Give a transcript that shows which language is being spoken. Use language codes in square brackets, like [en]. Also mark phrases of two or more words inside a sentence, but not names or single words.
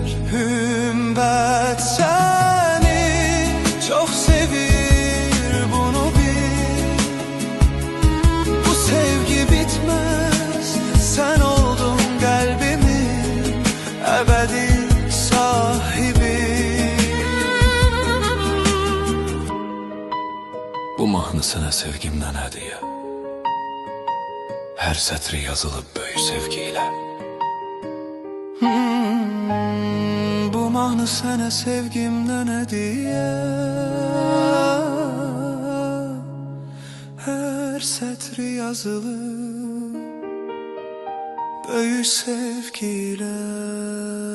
[tr] Hümbet seni çok sevir, bunu bil. Bu sevgi bitmez, sen oldun kalbimin ebedi sahibi. [az] Bu mahnı sənə sevgimdən hədiyyə. Hər sətri yazılıb böyük sevgiyle. Bu mahnı sənə sevgimdən hədiyyə. Hər sətri yazılıb böyük sevgiyle.